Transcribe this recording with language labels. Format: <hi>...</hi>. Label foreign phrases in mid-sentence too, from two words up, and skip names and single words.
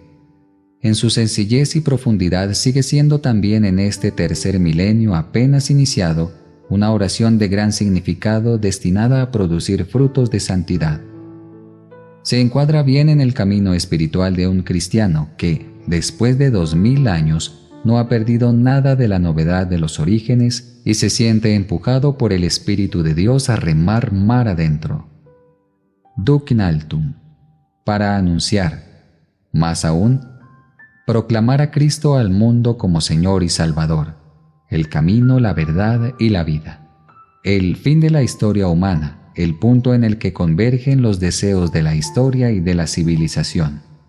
<es>En su sencillez y profundidad sigue siendo también en este tercer milenio apenas iniciado una oración de gran significado destinada a producir frutos de santidad. Se encuadra bien en el camino espiritual de un cristiano que, después de 2000 años, no ha perdido nada de la novedad de los orígenes y se siente empujado por el Espíritu de Dios a remar mar adentro.</es> <la>Duc in altum,</la> <es>para anunciar, más aún, proclamar a Cristo al mundo como Señor y Salvador, el camino, la verdad y la vida, el fin de la historia humana, el punto en el que convergen los deseos de la historia y de la civilización.</es>